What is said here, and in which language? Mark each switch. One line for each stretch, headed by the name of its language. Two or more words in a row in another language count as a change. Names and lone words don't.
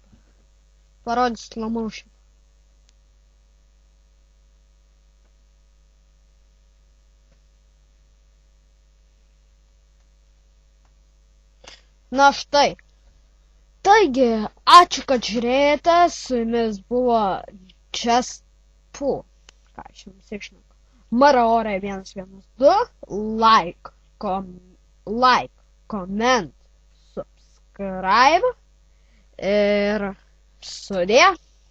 Lithuanian: Parodys
English: slow motion.
Lithuanian: Na štai. Taigi, ačiū, kad žiūrėjote. Su jumis buvo Just Ką aš jums išneku. Maraore 112.
English: Like, comment, subscribe
Lithuanian: ir sudie.